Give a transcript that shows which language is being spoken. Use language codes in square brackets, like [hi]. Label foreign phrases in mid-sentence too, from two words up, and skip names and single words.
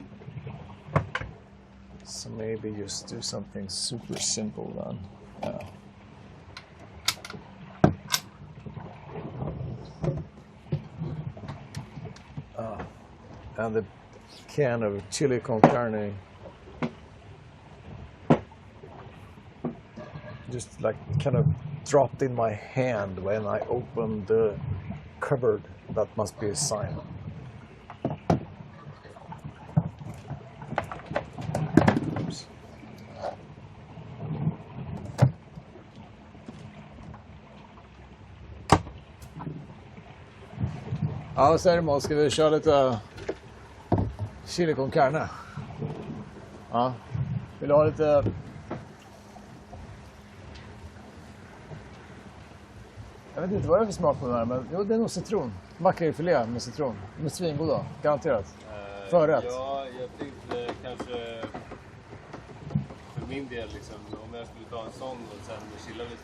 [en] So maybe just do something super simple then. Yeah. And the can of chili con carne just like kind of dropped in my hand when I opened the cupboard. That must be a sign. Oops. [sv] Ja, vad säger du Måns? Ska vi köra lite chili con carne? Ja. Vill du ha lite... Jag vet inte vad det är för smak på den här, men jo, det är nog citron. Makrillfilé med citron. De är svingoda, garanterat. Förrätt. Ja, jag tänkte kanske för min del liksom, om jag skulle ta en sån och sen chilla lite.